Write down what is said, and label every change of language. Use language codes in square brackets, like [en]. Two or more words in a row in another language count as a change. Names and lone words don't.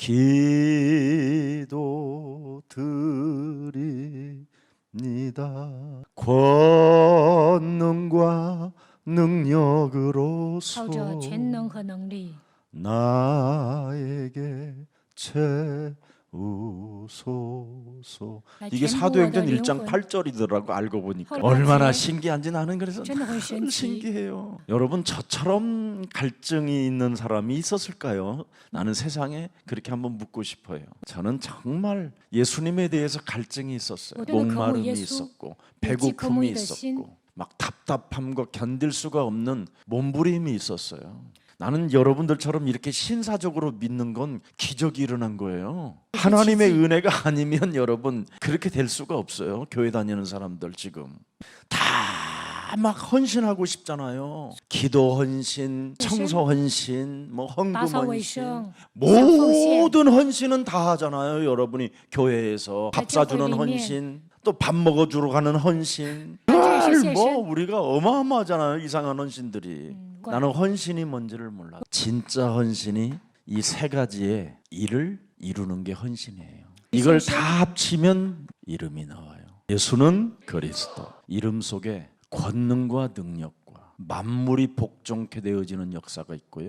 [ko] 기도 드립니다. 권능과 능력으로서 나에게 우소서. [zh] 来 [ko] 이게 [zh] 填补我的 [ko] 사도행전 [zh] 灵 [ko] 1장 [zh] 魂。 [ko] 8절이더라고. 알고 보니까 헐, 얼마나 맞지? 신기한지 나는 그래서 [zh] 真的很神 [ko] 참 [zh] 奇。 [ko] 신기해요. 여러분 저처럼 갈증이 있는 사람이 있었을까요? 나는 세상에 그렇게 한번 묻고 싶어요. 저는 정말 예수님에 대해서 갈증이 있었어요. 어떤 목마름이 거무 예수, 있었고 일찍 배고픔이 거무의 신. 있었고 막 답답함과 견딜 수가 없는 몸부림이 있었어요. 나는 여러분들처럼 이렇게 신사적으로 믿는 건 기적이 일어난 거예요. 하나님의 은혜가 아니면 여러분 그렇게 될 수가 없어요. 교회 다니는 사람들 지금 다 막 헌신하고 싶잖아요. 기도 헌신, 청소 헌신, 뭐 헌금 [zh] 打扫卫 [ko] 헌신, [zh] 生、小奉献， [ko] 모든 헌신은 다 하잖아요. 여러분이 교회에서 밥 사주는 [zh] 교회里面 [ko] 헌신, 또 밥 먹어주러 가는 헌신, [zh] 这也是献 [ko] 뭐 [zh] 身。 [ko] 우리가 어마어마하잖아요. 이상한 헌신들이. [zh] 怪 [ko] 나는 헌신이 뭔지를 몰라. 진짜 헌신이 이 세 가지의 일을 이루는 게 헌신이에요. 이걸 다 합치면 이름이 나와요. 예수는 그리스도. 이름 속에 권능과 능력과 만물이 복종케 되어지는 역사가 있고요.